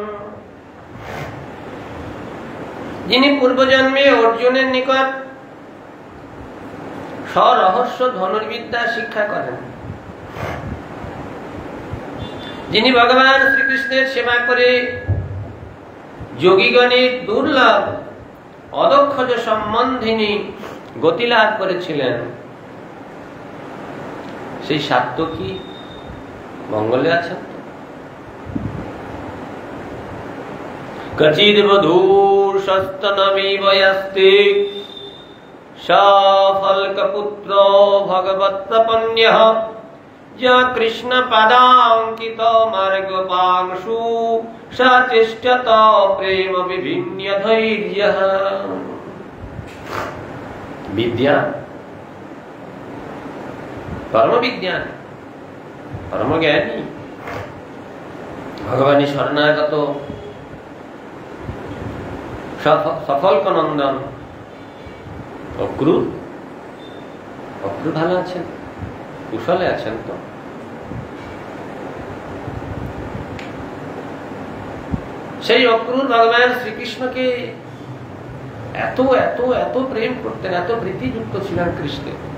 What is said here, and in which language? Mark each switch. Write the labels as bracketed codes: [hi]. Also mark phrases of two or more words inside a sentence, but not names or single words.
[bn] যিনি পূর্বজন্মে অর্জুনের নিকট স্বরহস্য ধনুর্বিদ্যা শিক্ষা করেন, যিনি ভগবান শ্রীকৃষ্ণের সেবা করে যোগীগণের দুর্লভ অদক্ষজ সম্বন্ধিনী গতি লাভ করেছিলেন, সেই সাত্ত্বকী মঙ্গলে আছেন। [sa] কচিদ বধূর সস্তনমিব ইয়াস্তে सफल्कपुत्र भगवत्प्रपन्नः य कृष्ण पदांकित मार्गपांशु सतिष्ठत प्रेम विभिन्न धैर्यः। विद्या परम विज्ञान परम ज्ञानी भगवानी शरणागत सफल नंदन [bn] অক্রুর অক্রুর ভালো আছেন, কুশলে আছেন তো? সেই অক্রুর ভগবান শ্রীকৃষ্ণকে এত এত এত প্রেম করতেন, এত প্রীতিযুক্ত ছিলেন কৃষ্ণের।